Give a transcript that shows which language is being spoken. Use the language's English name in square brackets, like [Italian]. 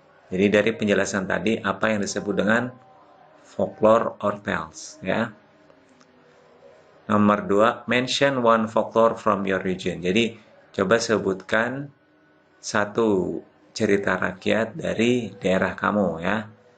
[Indonesian] Jadi dari penjelasan tadi, apa yang disebut dengan folklore or tales, ya. [English] Nomor 2, mention one folklore from your region. [Indonesian] Jadi coba sebutkan satu cerita rakyat dari daerah kamu, ya.